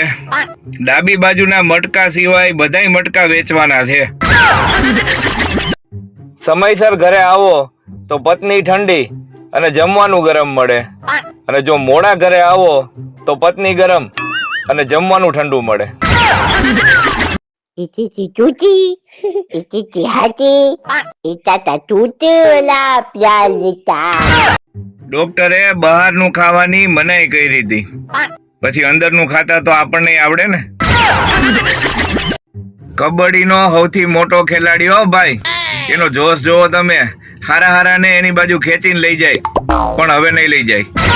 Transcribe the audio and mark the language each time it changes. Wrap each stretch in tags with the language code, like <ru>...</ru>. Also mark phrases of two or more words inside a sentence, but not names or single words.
<gu>ડાબી બાજુના મટકા સિવાય બધાય મટકા વેચવાના છે. સમયસર ઘરે આવો તો પત્ની ઠંડી અને જમવાનું ગરમ મળે, અને જો મોડા ઘરે આવો તો પત્ની ગરમ અને જમવાનું ઠંડુ મળે. Ititi tuti, ititi hati, itata tutula pialita. ડોક્ટરે બહારનું ખાવાની મનાઈ કરી હતી, પછી અંદરનું ખાતા તો આપણને આવડે ને. કબડ્ડીનો સૌથી મોટો ખેલાડી હો ભાઈ. એનો જોશ જોવો તમે. હારા હારા ને એની બાજુ ખેંચીને લઈ જાય, પણ હવે નહીં લઈ જાય.</gu>